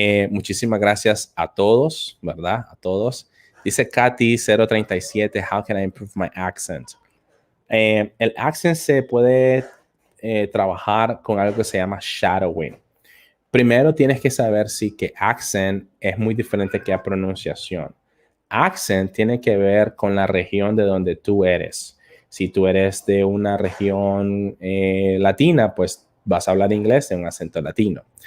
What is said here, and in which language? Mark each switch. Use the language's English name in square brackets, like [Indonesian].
[Spanish] Muchísimas gracias a todos, ¿verdad? A todos. Dice [English] Katy 037, how can I improve my accent? [Spanish] El accent se puede trabajar con algo que se llama shadowing. Primero tienes que saber si que accent es muy diferente que a pronunciación. Accent tiene que ver con la región de donde tú eres. Si tú eres de una región latina, pues vas a hablar inglés en un acento latino.